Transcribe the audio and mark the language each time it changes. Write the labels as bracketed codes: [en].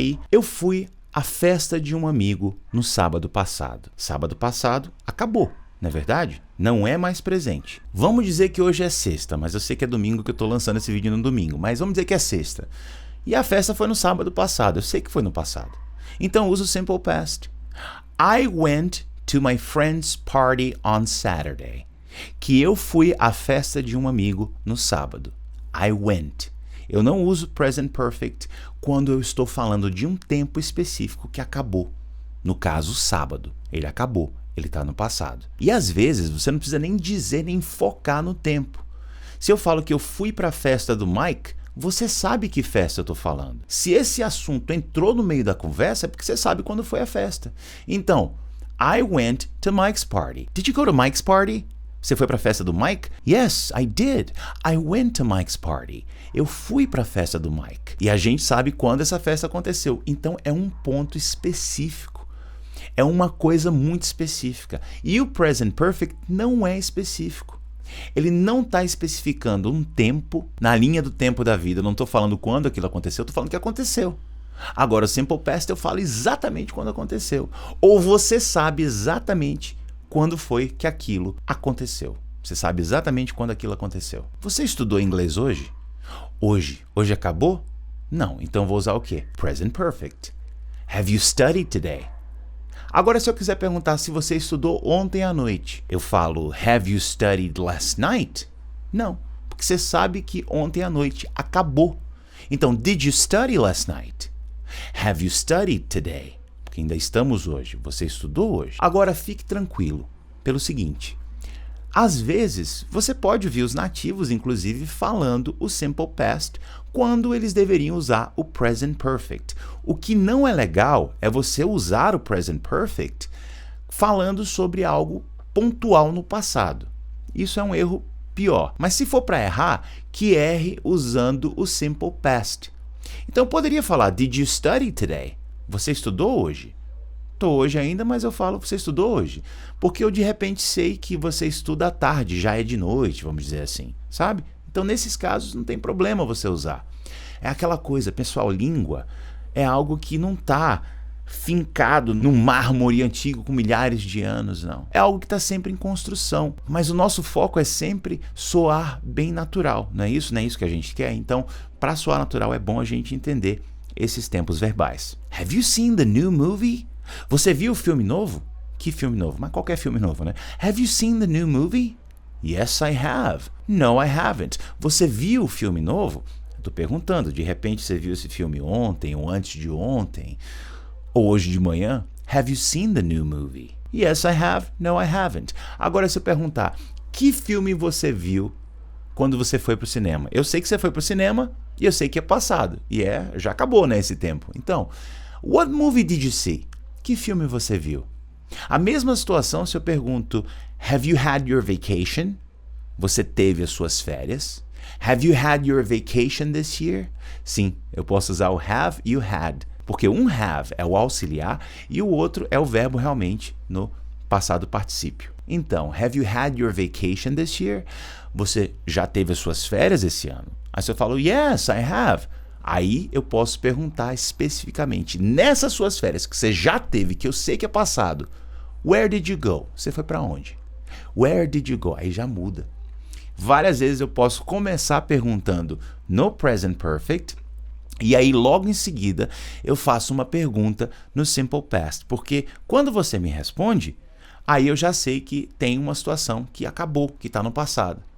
[pt] Eu fui à festa de um amigo no sábado passado. Sábado passado acabou, não é verdade? Não é mais presente. Vamos dizer que hoje é sexta, mas eu sei que é domingo que eu estou lançando esse vídeo no domingo, mas vamos dizer que é sexta. E a festa foi no sábado passado, eu sei que foi no passado. Então uso o simple past. [en] I went to my friend's party on Saturday. [pt] Que eu fui à festa de um amigo no sábado. [en] I went. [pt] Eu não uso present perfect quando eu estou falando de um tempo específico que acabou. No caso, sábado. Ele acabou. Ele está no passado. E às vezes você não precisa nem dizer, nem focar no tempo. Se eu falo que eu fui para a festa do Mike, você sabe que festa eu estou falando. Se esse assunto entrou no meio da conversa, é porque você sabe quando foi a festa. [en] Então, I went to Mike's party. Did you go to Mike's party? [pt] Você foi para a festa do Mike? [en] Yes, I did. I went to Mike's party. [pt] Eu fui para a festa do Mike. E a gente sabe quando essa festa aconteceu. Então é um ponto específico. É uma coisa muito específica. E o present perfect não é específico. Ele não está especificando um tempo na linha do tempo da vida. Eu não estou falando quando aquilo aconteceu, eu estou falando que aconteceu. Agora, o simple past eu falo exatamente quando aconteceu. Ou você sabe exatamente quando foi que aquilo aconteceu. Você sabe exatamente quando aquilo aconteceu. Você estudou inglês hoje? Hoje acabou? Não, então vou usar o quê? Present perfect. [en] Have you studied today? [pt] Agora, se eu quiser perguntar se você estudou ontem à noite, eu falo [en] Have you studied last night? [pt] Não, porque você sabe que ontem à noite acabou. [en] Então, did you study last night? Have you studied today? [pt] Porque ainda estamos hoje. Você estudou hoje? Agora, fique tranquilo pelo seguinte. Às vezes, você pode ouvir os nativos, inclusive, falando o simple past quando eles deveriam usar o present perfect. O que não é legal é você usar o present perfect falando sobre algo pontual no passado. Isso é um erro pior. Mas se for para errar, que erre usando o simple past. Então, eu poderia falar, [en] did you study today? [pt] Você estudou hoje? Estou hoje ainda, mas eu falo, você estudou hoje? Porque eu de repente sei que você estuda à tarde, já é de noite, vamos dizer assim, sabe? Então, nesses casos, não tem problema você usar. É aquela coisa, pessoal, língua é algo que não está fincado num mármore antigo com milhares de anos, não. É algo que está sempre em construção, mas o nosso foco é sempre soar bem natural, não é isso? Não é isso que a gente quer? Então, para soar natural é bom a gente entender esses tempos verbais. [en] Have you seen the new movie? [pt] Você viu o filme novo? Que filme novo? Mas qualquer filme novo, né? [en] Have you seen the new movie? Yes, I have. No, I haven't. [pt] Você viu o filme novo? Eu tô perguntando, de repente você viu esse filme ontem ou antes de ontem? Ou hoje de manhã? [en] Have you seen the new movie? Yes, I have. No, I haven't. [pt] Agora, se eu perguntar, que filme você viu quando você foi pro cinema? Eu sei que você foi pro cinema e eu sei que é passado. E já acabou, né, esse tempo. [en] Então, what movie did you see? [pt] Que filme você viu? A mesma situação se eu pergunto, [en] have you had your vacation? [pt] Você teve as suas férias? [en] Have you had your vacation this year? [pt] Sim, eu posso usar o have e o had, porque um have é o auxiliar e o outro é o verbo realmente no passado particípio. [en] Então, have you had your vacation this year? [pt] Você já teve as suas férias esse ano? Aí se eu falo, [en] yes, I have. [pt] Aí eu posso perguntar especificamente, nessas suas férias que você já teve, que eu sei que é passado, [en] where did you go? [pt] Você foi para onde? [en] Where did you go? [pt] Aí já muda. Várias vezes eu posso começar perguntando no present perfect e aí logo em seguida eu faço uma pergunta no simple past, porque quando você me responde, aí eu já sei que tem uma situação que acabou, que está no passado.